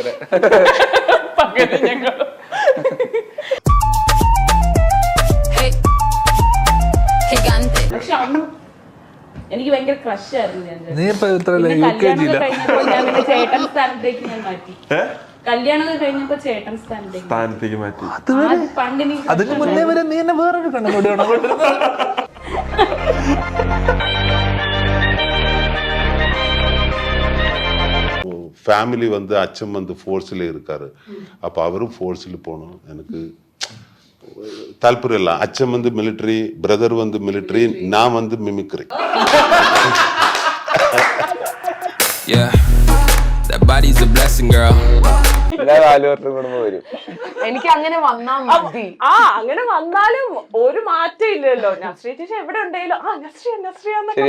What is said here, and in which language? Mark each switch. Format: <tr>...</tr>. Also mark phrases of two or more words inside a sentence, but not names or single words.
<ml>പകല് ഞങ്ങൾ പക്ഷെ അന്ന് എനിക്ക് ഭയങ്കര ക്രഷ് ആയിരുന്നു. ചേട്ടൻ സ്ഥാനത്തേക്ക് ഞാൻ മാറ്റി. കല്യാണം കഴിഞ്ഞപ്പോ ചേട്ടൻ സ്ഥാനത്തേക്ക് മാറ്റി. അതിന് മുന്നേ വരെ നീ എന്നെ വേറൊരു കണ്ണോടെയാണോ?</ml> <ta>ஃபேமிலி வந்து அச்சம் வந்து ஃபோர்ஸில் இருக்காரு. அப்போ அவரும் ஃபோர்ஸில் போகணும். எனக்கு தாற்பயம் இல்லை. அச்சம் வந்து மிலிட்ரி, பிரதர் வந்து மிலிட்ரி, நான் வந்து மிமிக்ரி.</ta> <ml>എനിക്ക് അങ്ങനെ വന്നാ മതി. അങ്ങനെ വന്നാലും ഒരു മാറ്റം ഇല്ലല്ലോ. നസ്രിയ ചേച്ചി എവിടെ ഉണ്ടെങ്കിലും നസ്രിയ</ml>